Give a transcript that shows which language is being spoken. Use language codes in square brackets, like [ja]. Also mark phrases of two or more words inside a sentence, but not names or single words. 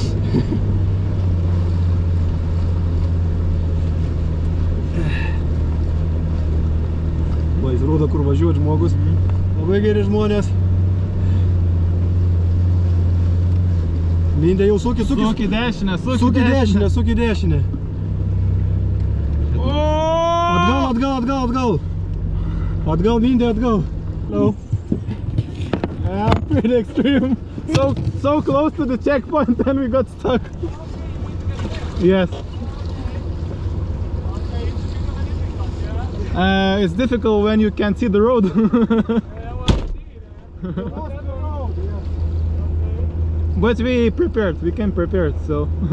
[lt] Jis rodo, kur važiuoti žmogus. Labai geri žmonės. Mindė jau suki dešinę. Atgal. Atgal, Mindė, atgal. [en] No. Yeah, pretty extreme. So close to the checkpoint and we got stuck. Yes. It's difficult when you can't see the road. But we came prepared, so.